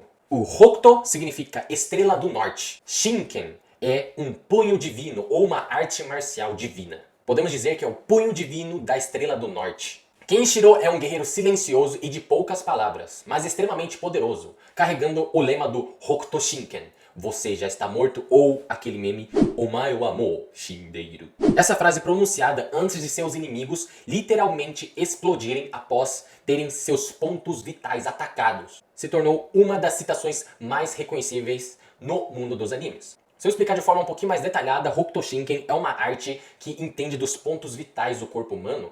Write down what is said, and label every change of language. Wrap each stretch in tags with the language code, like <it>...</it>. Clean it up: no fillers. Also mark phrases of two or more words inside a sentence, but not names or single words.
<pt>O Hokuto significa estrela do norte. Shinken é um punho divino ou uma arte marcial divina. Podemos dizer que é o punho divino da estrela do norte. Kenshiro é um guerreiro silencioso e de poucas palavras, mas extremamente poderoso, carregando o lema do Hokuto Shinken: você já está morto, ou aquele meme</pt> <ja>お前はもう死んでいる.</ja> <pt>Essa frase pronunciada antes de seus inimigos literalmente explodirem após terem seus pontos vitais atacados, se tornou uma das citações mais reconhecíveis no mundo dos animes. Se eu explicar de forma um pouquinho mais detalhada, Hokuto Shinken é uma arte que entende dos pontos vitais do corpo humano.</pt>